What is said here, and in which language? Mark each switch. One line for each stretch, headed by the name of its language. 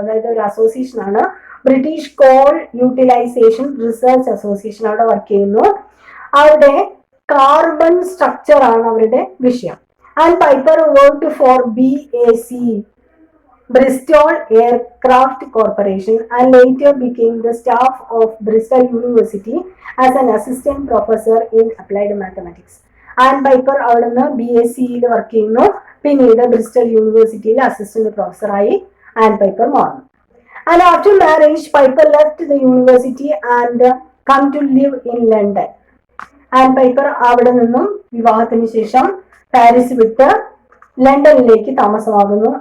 Malayalam: അതായത് ഒരു അസോസിയേഷൻ ആണ്, British call utilisation research association. അവിടെ വർക്ക് ചെയ്യുന്നു. അവിടെ കാർബൺ സ്ട്രക്ചർ ആണ് അവരുടെ വിഷയം.
English: And Piper worked for BAC, Bristol Aircraft Corporation, and later became the staff of Bristol University as an assistant professor in applied mathematics.
Malayalam: And piper അവിടെ നിന്ന് BSc work ചെയ്യുന്നു. പിന്നീട് ബ്രിസ്റ്റൽ യൂണിവേഴ്സിറ്റിയിൽ അസിസ്റ്റന്റ് പ്രൊഫസറായി ആൻഡ് പൈപ്പർ മാറുന്നു.
English: And after marriage Piper left the university and come to live in London.
Malayalam: And piper അവിടെ നിന്നും വിവാഹത്തിന് ശേഷം പാരീസ് വിട്ട് ലണ്ടനിലേക്ക് താമസമാകുന്നു.